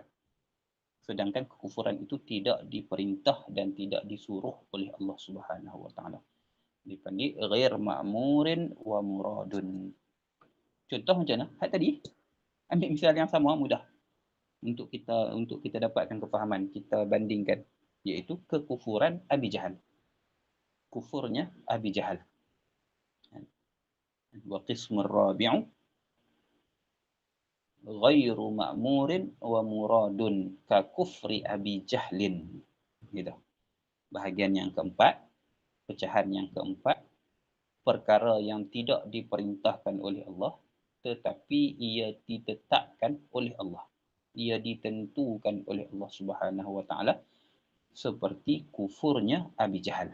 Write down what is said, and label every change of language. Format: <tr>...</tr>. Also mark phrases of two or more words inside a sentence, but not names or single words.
<ms>Sedangkan kekufuran itu tidak diperintah dan tidak disuruh oleh Allah</ms> <ar>سبحانه وتعالى. Dipanggil غير مأمور ومراد.</ar> <ms>Contoh macam mana? Hak tadi. Ambil misal yang sama, mudah. Untuk kita dapatkan kefahaman, kita bandingkan, iaitu kekufuran Abi Jahal. Kufurnya Abi Jahal.</ms> <ar>والقسم الرابع غير مأمور ومراد ككفر أبي جهل.</ar> <ms>Gitu. Bahagian yang keempat, pecahan yang keempat, perkara yang tidak diperintahkan oleh Allah tetapi ia ditetapkan oleh Allah. Ia ditentukan oleh Allah</ms> <ar>سبحانه وتعالى,</ar> <ms>seperti kufurnya Abi Jahal.</ms>